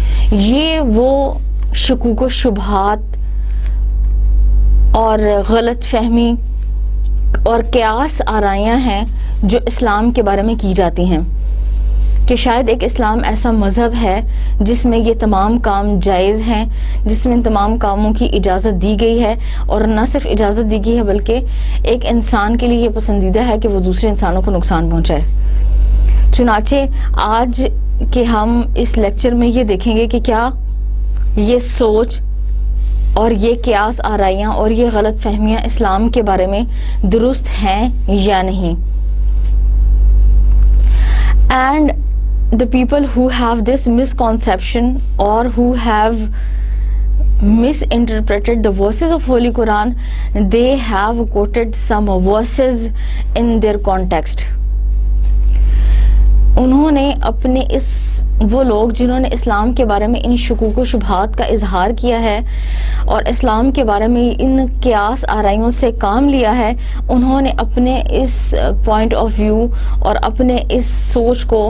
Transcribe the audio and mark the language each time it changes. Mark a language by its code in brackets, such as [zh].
[ur] یہ وہ شکوک و شبہات اور غلط فہمی اور قیاس آرائیاں ہیں جو اسلام کے بارے میں کی جاتی ہیں کہ شاید ایک اسلام ایسا مذہب ہے جس میں یہ تمام کام جائز ہیں، جس میں ان تمام کاموں کی اجازت دی گئی ہے، اور نہ صرف اجازت دی گئی ہے بلکہ ایک انسان کے لیے یہ پسندیدہ ہے کہ وہ دوسرے انسانوں کو نقصان پہنچائے. چنانچہ آج کے ہم اس لیکچر میں یہ دیکھیں گے کہ کیا یہ سوچ اور یہ قیاس آرائیاں اور یہ غلط فہمیاں اسلام کے بارے میں درست ہیں یا نہیں. [en] And the people who have this misconception or who have misinterpreted the verses of Holy Quran, they have quoted some verses in their context. [ur] انہوں نے اپنے وہ لوگ جنہوں نے اسلام کے بارے میں ان شکوک و شبہات کا اظہار کیا ہے اور اسلام کے بارے میں ان قیاس آرائیوں سے کام لیا ہے، انہوں نے اپنے اس پوائنٹ آف ویو اور اپنے اس سوچ